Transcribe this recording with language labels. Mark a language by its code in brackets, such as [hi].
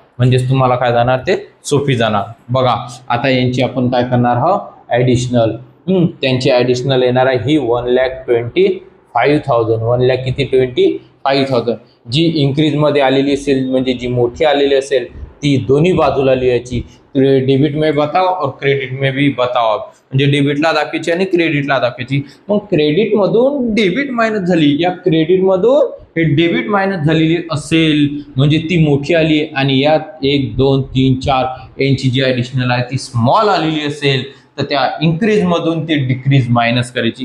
[mr] म्हणजेच तुम्हाला काय जाणार, ते सोपी जाणार. बघा आता यांची आपण काय करणार आहोत, ऍडिशनल. त्यांची ऍडिशनल येणार आहे ही 1,25,000. 1,00,000 किती, 25,000. जी इन्क्रीज मध्ये आलेली असेल, म्हणजे जी मोठी आलेली असेल ती दोन्ही बाजूला लिहायची. [hi] डेबिट में बताओ और क्रेडिट में भी बताओ. [mr] म्हणजे डेबिटला दाखवायची आणि क्रेडिटला दाखवायची. मग क्रेडिट मधून डेबिट मायनस झाली, या क्रेडिट मधून हे डेबिट मायनस झालेली असेल म्हणजे ती मोठी आली, आणि यात 1, 2, 3, 4 यांची जी ऍडिशनल आहे ती स्मॉल आलेली असेल तर त्या इन्क्रीज मधून ती डिक्रीज मायनस करायची.